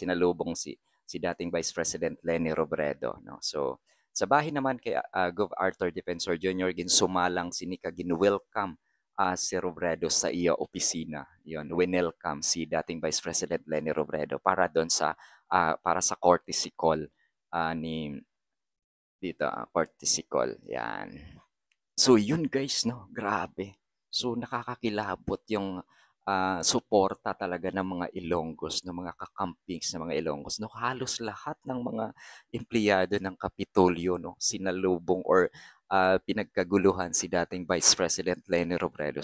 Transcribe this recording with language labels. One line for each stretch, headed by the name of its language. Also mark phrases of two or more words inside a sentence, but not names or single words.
Filipino: Sinalubong si dating Vice President Leni Robredo, no.
Hiligaynon: So sa bahin naman kay Gov Arthur Defensor Jr. ginsumalang sinika gin-welcome si Robredo sa iya opisina.
Filipino: Yon, winelcome si dating Vice President Leni Robredo para sa
English: courtesy call
Filipino: ni dito,
English: courtesy call.
Filipino: Yan. So yun guys, no, grabe. So nakakakilabot yung suporta talaga ng mga Ilonggos, ng mga kakampings ng mga Ilonggos. No, halos lahat ng mga empleyado ng Kapitolyo, no, sinalubong or pinagkaguluhan si dating Vice President Leni Robredo.